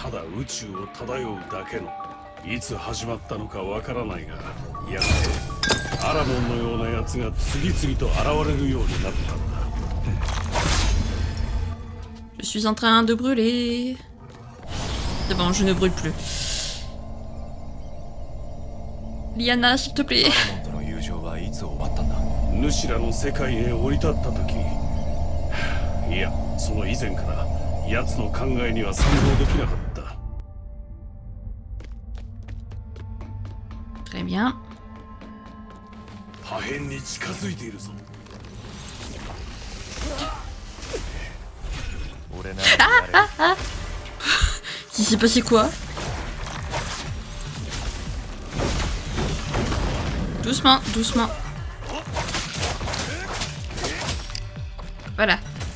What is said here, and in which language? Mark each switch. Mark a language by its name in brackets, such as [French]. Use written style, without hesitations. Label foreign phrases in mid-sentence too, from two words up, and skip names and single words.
[Japanese] ただ宇宙を漂うだけの、いつ始まったのかわからないが、やがてアラモンのようなやつが次々と現れるようになったんだ。 [French] Je suis en train de brûler. C'est bon, je ne brûle plus. Liana, s'il te plaît. [Japanese] 主らの世界へ降り立った時、いや、その以前から奴の考えには賛同できなかった。 [French] Très bien. [Japanese] 破片に近づいているぞ。 [French] Il s'est passé quoi? Doucement, doucement. Voilà.